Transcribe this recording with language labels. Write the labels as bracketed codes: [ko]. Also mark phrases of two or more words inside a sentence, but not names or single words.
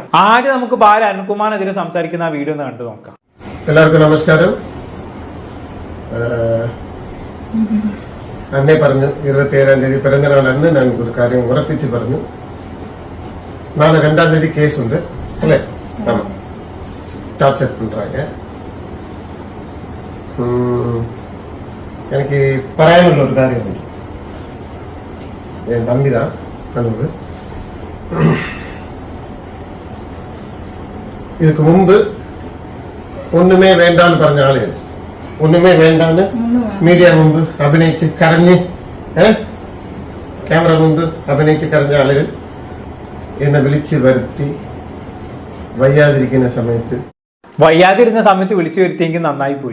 [ml] ആദ്യം നമുക്ക് ബാല അരുൺകുമാറിനെതിരെ സംസാരിക്കുന്ന ആ വീഡിയോ ഒന്ന് കണ്ടു നോക്കാം. എല്ലാവർക്കും നമസ്കാരം. അന്നേ പറഞ്ഞു 27-ാം തീയതി പിറന്നനാൾ അന്ന് ഞാൻ ഒരു കാര്യം ഉറപ്പിച്ച് പറഞ്ഞു. നാളെ 2-ാം തീയതി കേസുണ്ട് അല്ലേ? [ta] டார்ச்சர் பண்றாங்க. எனக்கு [ml] പറയാനുള്ള ഒരു കാര്യമുണ്ട്. [ta] என் தம்பி தான் அனுபு. இதுக்கு முன்பு ஒண்ணுமே வேண்டான்னு [ml] പറഞ്ഞ ആളുകൾ, ഒന്നുമേ വേണ്ടാന്ന് മീഡിയ മുമ്പ് അഭിനയിച്ച് കരഞ്ഞ്, ക്യാമറ മുമ്പ് അഭിനയിച്ച് കരഞ്ഞ ആളുകൾ എന്നെ വിളിച്ച് വരുത്തി വയ്യാതിരിക്കുന്ന സമയത്ത് വിളിച്ചു വരുത്തിയെങ്കിൽ നന്നായി പോയി.